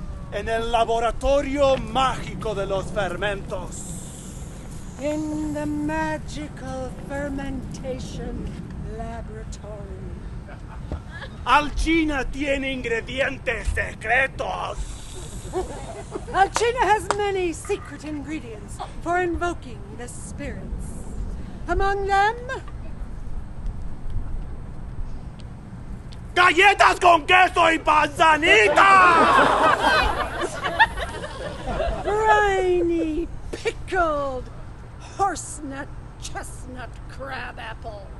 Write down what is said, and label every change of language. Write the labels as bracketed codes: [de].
[es] En el laboratorio mágico de los fermentos. [en] In the magical fermentation laboratory. [es] Alcina tiene ingredientes secretos. [en] Alcina has many secret ingredients for invoking the spirits. Among them, [es] ¡galletas con queso y manzanita! [en] briny pickled horsenut chestnut crab apple.